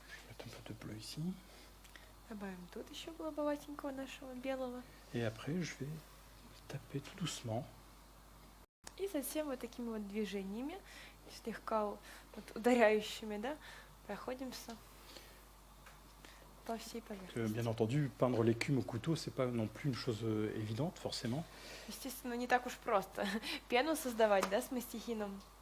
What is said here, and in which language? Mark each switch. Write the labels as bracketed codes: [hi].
[fr] Un peu de bleu ici. [ru] Добавим тут еще голубоватенького нашего белого. [fr] Et après, je vais taper tout doucement. [ru] И затем вот такими вот движениями, слегка вот ударяющими, да, проходимся по всей поверхности. [fr] Bien entendu, peindre l'écume au couteau, c'est pas non plus une chose évidente, forcément. [ru] Естественно, не так уж просто пену создавать, да, с мастихином.